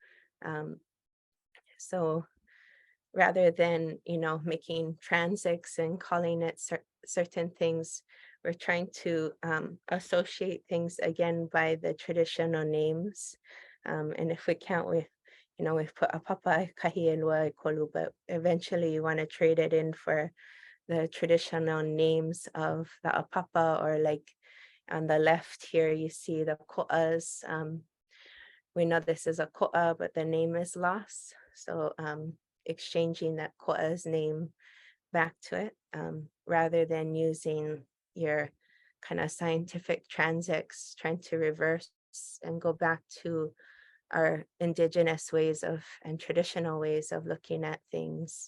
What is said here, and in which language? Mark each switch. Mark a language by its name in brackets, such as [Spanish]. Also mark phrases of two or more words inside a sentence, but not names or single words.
[English] So rather than, you know, making transits and calling it certain things, we're trying to associate things again by the traditional names. And if we can't, we put a [Hawaiian] papa kahi e lua e kolu, [English] but eventually you want to trade it in for the traditional names of the apapa, or like on the left here, you see the ko'as. We know this is a ko'a, but the name is lost. So exchanging that ko'a's name back to it, rather than using your kind of scientific transits, trying to reverse and go back to our indigenous ways of and traditional ways of looking at things.